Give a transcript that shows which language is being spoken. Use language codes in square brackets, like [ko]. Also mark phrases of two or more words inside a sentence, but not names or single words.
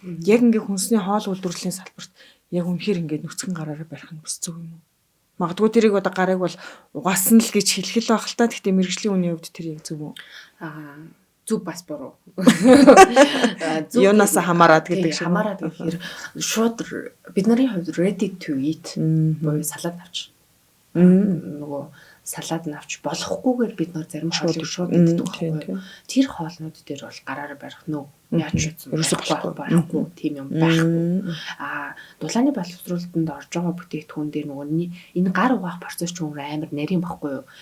[mn] Яг ингээд хүнсний хоол үйлдвэрлэлийн салбарт яг үнэхээр ингээд нүцгэн гараараа барих нь бас зөв юм уу? Магадгүй тэрийг одоо гарыг бол угаасан л гэж хэлэх л байх л та. Гэхдээ мэрэгжлийн үний хувьд тэр яг зөв үү? Зүг бас буруу. Юунаас хамаарат гэдэг шиг. Хамаарат гэхээр шууд бидний хувьд [en] ready to eat [mn] буюу салаад авч. Нөгөө салаад навч болохгүйгээр бид нар зарим хоолыг шууд иддэг байхгүй. Тэр хоолнууд дээр бол гараараа барих нөө яаж ч болохгүй тийм юм байхгүй. Дулааны боловсруулалтанд орж байгаа бүтээгдэхүүн дээр нөгөө энэ гар угаах процесс ч өөр амар нарийн байхгүй юу?